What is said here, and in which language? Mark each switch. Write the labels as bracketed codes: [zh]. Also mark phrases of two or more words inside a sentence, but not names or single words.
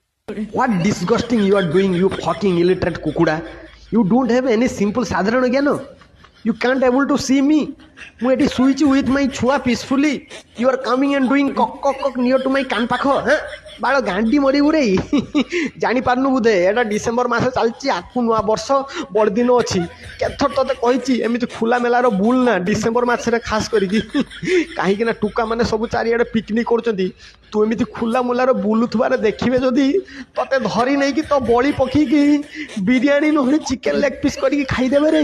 [en] What disgusting you are doing, you fucking illiterate kukuda. You don't have any simple [or] ସାଧାରଣ ଜ୍ଞାନ. [en] You can't able to see me. [or] ମୁଁ ଏଠି ଶୋଇଛି [en] with my [or] ଛୁଆ peacefully. [en] You are coming and doing କକ୍ କକ୍ କକ୍ near to my [or] କାନ ପାଖ. ବାଳ ଗାଣ୍ଡି ମରିବୁ ରେ. ଜାଣିପାରୁନୁ ବୋଧେ ଏଇଟା ଡିସେମ୍ବର ମାସ ଚାଲିଛି, ଆଗକୁ ନୂଆ ବର୍ଷ ବଡ଼ଦିନ ଅଛି. କେତେଥର ତତେ କହିଛି ଏମିତି ଖୋଲା ମେଲାର ବୁଲ ନା ଡିସେମ୍ବର ମାସରେ ଖାସ କରିକି. କାହିଁକି ନା ଟୁକାମାନେ ସବୁ ଚାରିଆଡ଼େ ପିକନିକ୍ କରୁଛନ୍ତି. ତୁ ଏମିତି ଖୋଲା ମୁଲାର ବୁଲୁଥିବାରେ ଦେଖିବେ ଯଦି ତତେ ଧରି ନେଇକି ତ ବଳି ପକେଇକି ବିରିୟାନୀ ନହେଲେ ଚିକେନ୍ ଲେଗ୍ ପିସ୍ କରିକି ଖାଇଦେବେ ରେ.